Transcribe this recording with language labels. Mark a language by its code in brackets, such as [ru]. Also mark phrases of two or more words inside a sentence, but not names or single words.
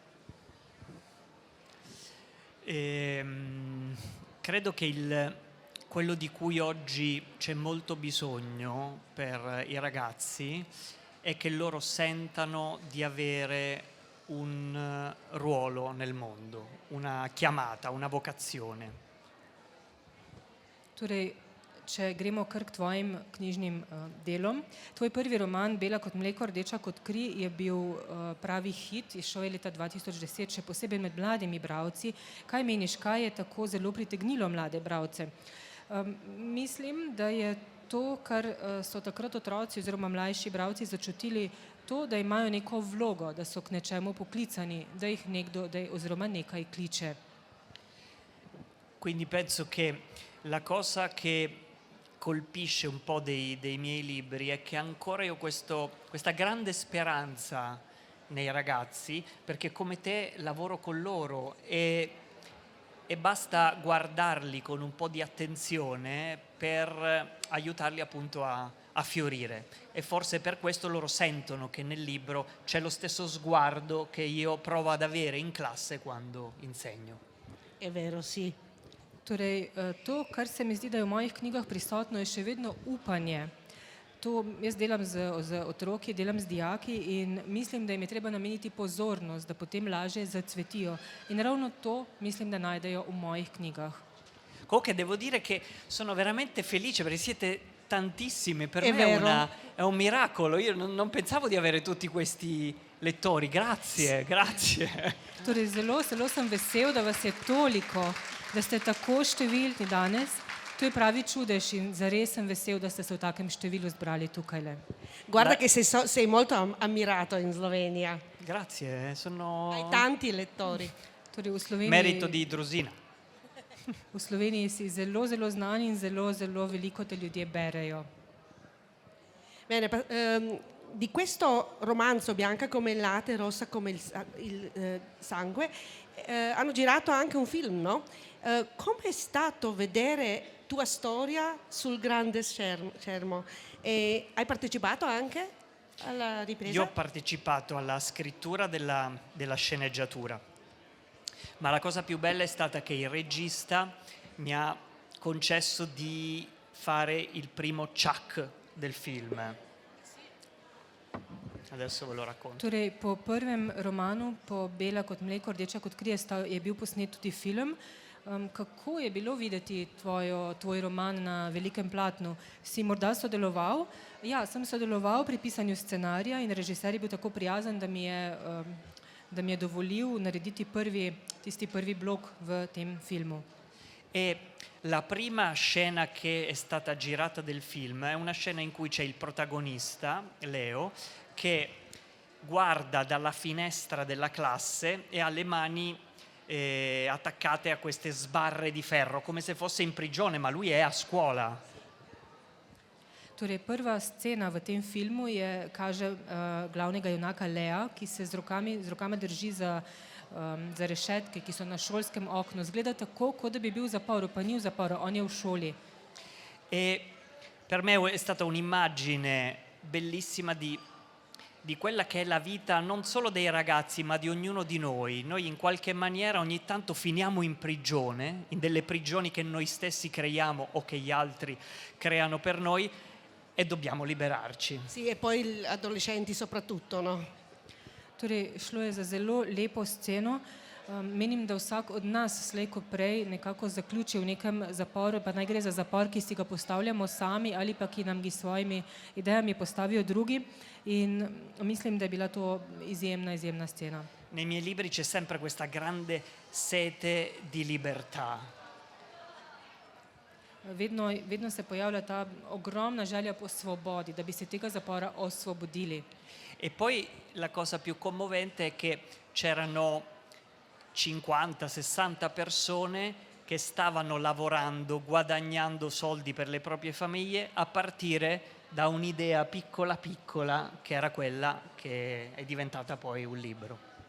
[it] Credo che quello di cui oggi c'è molto bisogno per i ragazzi è che loro sentano di avere un ruolo nel mondo, una chiamata, una vocazione. [sl] Torej, če gremo kar k tvojim knjižnim delom. Tvoj prvi roman Bela kot mleko, rdeča kot kri je bil pravi hit, izšel je leta 2010, še posebej med mladimi bralci. Kaj meniš, kaj je tako zelo pritegnilo mlade bralce? Mislim, da je to, kar so takrat otroci oziroma mlajši bralci začutili, to, da imajo neko vlogo, da so k nečemu poklicani, da jih nekdo oziroma nekaj kliče. [it] Quindi penso che la cosa che colpisce un po' dei miei libri è che ancora io questa grande speranza nei ragazzi, perché come te lavoro con loro e basta guardarli con un po' di attenzione per aiutarli appunto a fiorire, e forse per questo loro sentono che nel libro c'è lo stesso sguardo che io provo ad avere in classe quando insegno. È vero, sì. [sl] Torej, to, kar se mi zdi, da je v mojih knjigah prisotno, je še vedno upanje. Jaz delam z otroki, delam z dijaki in mislim, da jim je treba nameniti pozornost, da potem lažje zacvetijo. In ravno to mislim, da najdejo v mojih knjigah. [it] Comunque devo dire che sono veramente felice perché siete tantissimi, per È me vero. è un miracolo, io non pensavo di avere tutti questi lettori, grazie, grazie. [sl] Torej, zelo sem vesel, da vas je toliko, da ste tako številni danes. To je pravi čudež in zares sem vesel, da ste se v takem številu zbrali tukajle. [it] Guarda che sei molto ammirato in Slovenia. Grazie, Hai sono tanti lettori. [sl] Torej, [it] merito di Drusina. [sl] v Sloveniji si zelo znan in zelo veliko te ljudje berejo. [it] Bene, di questo romanzo Bianca come il latte, rossa come il sangue, hanno girato anche un film, no? Com'è stato vedere tua storia sul grande schermo? E hai partecipato anche alla ripresa? Io ho partecipato alla scrittura della sceneggiatura, ma la cosa più bella è stata che il regista mi ha concesso di fare il primo chuck del film. Adesso ve lo racconto. [sl] Torej, po prvem romanu, po Bela kot mleko, rdeča kot kri, je bil posnet tudi film. Kako je bilo videti tvoj roman na velikem platnu? Si morda sodeloval? Ja, sem sodeloval pri pisanju scenarija in režiser je bil tako prijazen, da mi je dovolil narediti tisti prvi blok v tem filmu. [it] E la prima scena che è stata girata del film è una scena in cui c'è il protagonista, Leo, che guarda dalla finestra della classe e ha le mani attaccate a queste sbarre di ferro, come se fosse in prigione, ma lui è a scuola. Torej, prva scena v tem filmu kaže glavnega junaka Lea, ki se z rokama drži za rešetke, ki so na šolskem oknu. Zgleda tako, kot da bi bil v zaporu, pa ni v zaporu, on je v šoli. E per me è stata un'immagine bellissima di quella che è la vita non solo dei ragazzi, ma di ognuno di noi. Noi in qualche maniera ogni tanto finiamo in prigione, in delle prigioni che noi stessi creiamo o che gli altri creano per noi, e dobbiamo liberarci. Sì, e poi gli adolescenti soprattutto, no? [sl] Torej, šlo je za zelo lepo sceno. Menim, da vsak od nas slej ko prej nekako zaključi v nekem zaporu, pa naj gre za zapor, ki si ga postavljamo sami ali pa ki nam ga s svojimi idejami postavijo drugi. In mislim, da je bila to izjemna scena. [it] Nei miei libri c'è sempre questa grande sete di libertà. [sl] Vedno se pojavlja ta ogromna želja po svobodi, da bi se tega zapora osvobodili. [it] E poi la cosa più commovente è che c'erano 50-60 persone che stavano lavorando, guadagnando soldi per le proprie famiglie a partire da un'idea piccola che era quella che è diventata poi un libro.